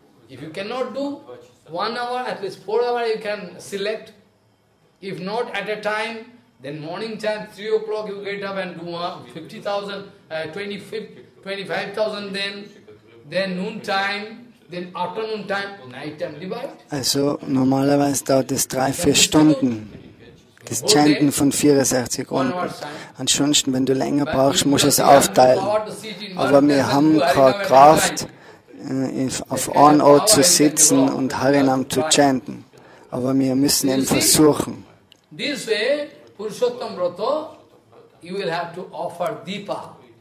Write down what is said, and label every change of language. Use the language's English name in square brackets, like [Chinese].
[English] If you cannot do, 1 hour, at least 4 hours you can select. If not at a time, then morning time, 3 o'clock you get up and do 50,000, 25,000 then noon time, then afternoon time, night time, divide. [German] Also normalerweise dauert es 3-4 Stunden, das Chanten von 64 Runden. Ansonsten, wenn du länger brauchst, musst du es aufteilen. Aber wir haben keine Kraft, auf einem Ort zu sitzen und Harinam zu chanten. Aber wir müssen eben versuchen. [English] This way, Purushottama-Vrata, you will have to offer Deepa.